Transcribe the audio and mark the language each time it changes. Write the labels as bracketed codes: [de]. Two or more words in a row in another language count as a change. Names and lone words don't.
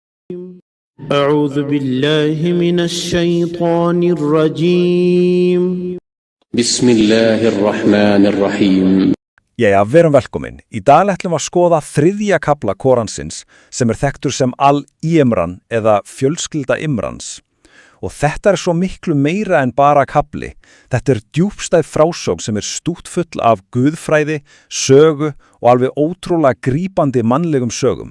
[ar] أعوذ بالله من الشيطان الرجيم بسم الله الرحمن الرحيم. [is] Jæja, verum velkomin. Í dag ætlum við að skoða þriðja kafla Koransins sem þekktur sem Al-Imran eða fjölskylda Imrans. Og þetta svo miklu meira en bara kafli. Þetta djúpstæð frásögn sem stútfull af guðfræði, sögu og alveg ótrúlega grípandi mannlegum sögum.